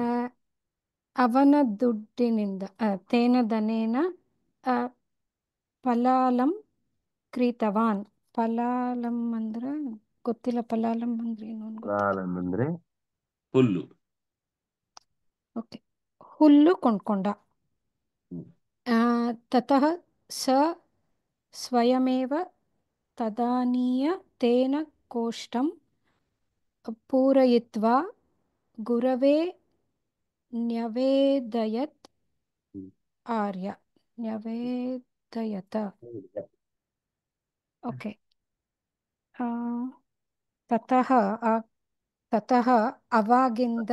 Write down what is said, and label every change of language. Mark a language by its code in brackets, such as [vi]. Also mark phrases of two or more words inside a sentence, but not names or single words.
[kn] ಅವನ ದುಡ್ಡಿನಿಂದ [sa] ತೇನದನೇನ ಫಲಾಲಂ ಕ್ರೀತವಾನ್. [kn] ಫಲಾಲಂ ಅಂದ್ರೆ ಗೊತ್ತಿಲ್ಲ. ಫಲಾಲಂ ಅಂದ್ರೆ ಏನು ಅಂತ ಗೊತ್ತಿಲ್ಲ. ಪ್ರಾಲಂ ಅಂದ್ರೆ ಹುಲ್ಲು. ಓಕೆ. ಹುಲ್ಲು ಕೊಂಡ್ಕೊಂಡ. ಹ್ಮ್. [sa] ತತಃ ಸ ಸ್ವಯಮೇವ ತದಾನೀಯ ತೇನ ಕೋಷ್ಟಂ ಪೂರಯಿತ್ವಾ ಗುರವೇ ನ್ಯವೇದಯತ್. ಹ್ಮ್. ಆರ್ಯ ನ್ಯವೇದಯತ. ಓಕೆ. ತತಃ ತತಃ ಅವಾಗಿಂದ